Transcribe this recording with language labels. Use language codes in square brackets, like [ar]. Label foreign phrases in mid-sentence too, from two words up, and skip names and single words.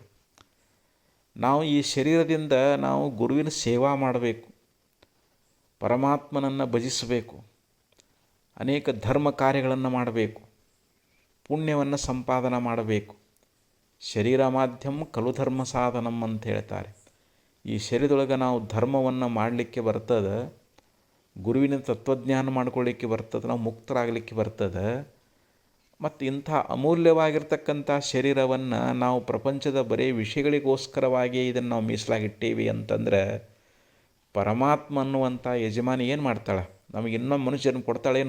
[kn] ನಾವು ಈ ಶರೀರದಿಂದ ನಾವು ಗುರುವಿನ ಸೇವಾ ಮಾಡಬೇಕು, ಪರಮಾತ್ಮನನ್ನು ಭಜಿಸಬೇಕು, ಅನೇಕ ಧರ್ಮ ಕಾರ್ಯಗಳನ್ನು ಮಾಡಬೇಕು, ಪುಣ್ಯವನ್ನು ಸಂಪಾದನೆ ಮಾಡಬೇಕು. [sa] ಶರೀರ ಮಾಧ್ಯಮ ಖಲು ಧರ್ಮ ಸಾಧನಂ [kn] ಅಂತ ಹೇಳ್ತಾರೆ. ಈ ಶರೀರದೊಳಗೆ ನಾವು ಧರ್ಮವನ್ನು ಮಾಡಲಿಕ್ಕೆ ಬರ್ತದೆ, ಗುರುವಿನ ತತ್ವಜ್ಞಾನ ಮಾಡ್ಕೊಳ್ಳಿಕ್ಕೆ ಬರ್ತದೆ, ನಾವು ಮುಕ್ತರಾಗಲಿಕ್ಕೆ ಬರ್ತದೆ. ಮತ್ತು ಇಂಥ ಅಮೂಲ್ಯವಾಗಿರ್ತಕ್ಕಂಥ ಶರೀರವನ್ನು ನಾವು ಪ್ರಪಂಚದ ಬರೀ ವಿಷಯಗಳಿಗೋಸ್ಕರವಾಗಿ ಇದನ್ನು ನಾವು ಮೀಸಲಾಗಿಟ್ಟೀವಿ ಅಂತಂದರೆ ಪರಮಾತ್ಮ ಅನ್ನುವಂಥ ಯಜಮಾನಿ ಏನು ಮಾಡ್ತಾಳೆ, ನಮಗೆ ಇನ್ನೊಂದು ಮನುಷ್ಯನ ಕೊಡ್ತಾಳೇನು?